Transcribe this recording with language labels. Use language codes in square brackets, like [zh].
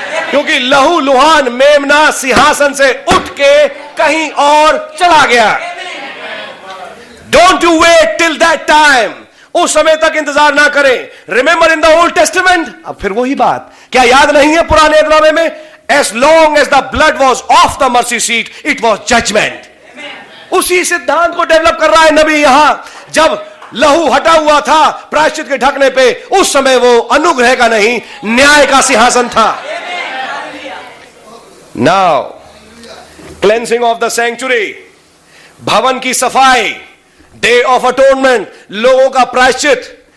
[hi] क्योंकि लहू लुहान मेमना सिंहासन से उठ के कहीं और चला गया। [en] Don't you wait till that time. [hi] उस समय तक इंतजार ना करें। [en] Remember in the Old Testament. [hi] अब फिर वही बात, क्या याद नहीं है पुराने नामे में? [en] As long as the blood was off the mercy seat, it was judgment. [hi] उसी सिद्धांत को डेवलप कर रहा है नबी यहां। जब लहू हटा हुआ था प्रायश्चित के ढकने पे, उस समय वो अनुग्रह का नहीं, न्याय का सिंहासन था। [en] Now, cleansing of the sanctuary, [hi] भवन की सफाई, [en] Day of Atonement, [hi] लोगों का प्रायश्चित।